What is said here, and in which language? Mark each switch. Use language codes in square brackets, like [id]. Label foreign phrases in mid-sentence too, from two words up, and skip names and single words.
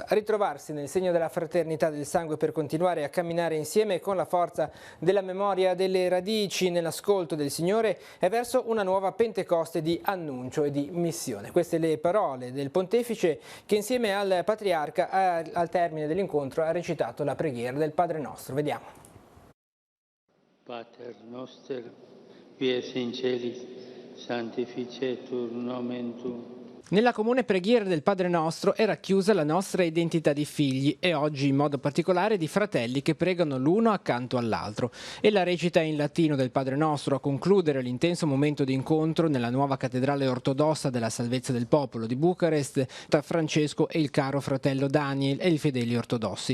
[it] Ritrovarsi nel segno della fraternità del sangue per continuare a camminare insieme con la forza della memoria delle radici nell'ascolto del Signore e verso una nuova Pentecoste di annuncio e di missione. Queste le parole del Pontefice che insieme al Patriarca al termine dell'incontro ha recitato la preghiera del Padre Nostro. Vediamo. [la] Pater noster, qui es in celis, sanctificetur nomen tuum. [it] Nella comune preghiera del Padre Nostro è racchiusa la nostra identità di figli e oggi in modo particolare di fratelli che pregano l'uno accanto all'altro. E la recita in latino del Padre Nostro a concludere l'intenso momento di incontro nella nuova cattedrale ortodossa della Salvezza del Popolo di Bucarest tra Francesco e il caro fratello Daniel e i fedeli ortodossi.